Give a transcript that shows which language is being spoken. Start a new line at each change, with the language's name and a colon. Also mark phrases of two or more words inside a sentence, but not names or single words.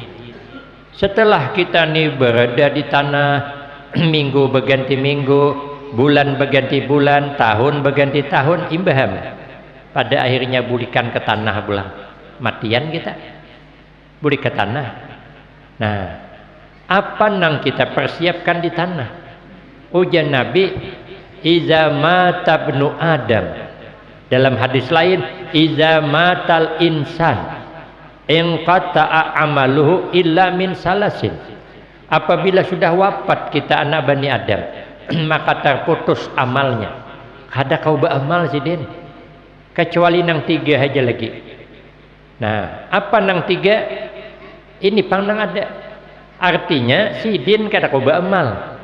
Banjar: Setelah kita nih berada di tanah, minggu berganti minggu, bulan berganti bulan, tahun berganti tahun, imbaham. Pada akhirnya bulikan ke tanah pulang. Matian kita. Bulik ke tanah. Nah, apa nang kita persiapkan di tanah? Ujar Nabi,
Arabic: إذا مات ابن آدم.
Banjar: Dalam hadis lain,
Arabic: إذا مات الإنسان انقطع عمله إلا من ثلاث.
Banjar: Apabila sudah wafat kita anak Bani Adam, maka terputus amalnya. Kada kau beramal sidin, kecuali nang 3 aja lagi. Nah, apa nang 3? Ini pang nang ada. Artinya sidin kada kau beramal.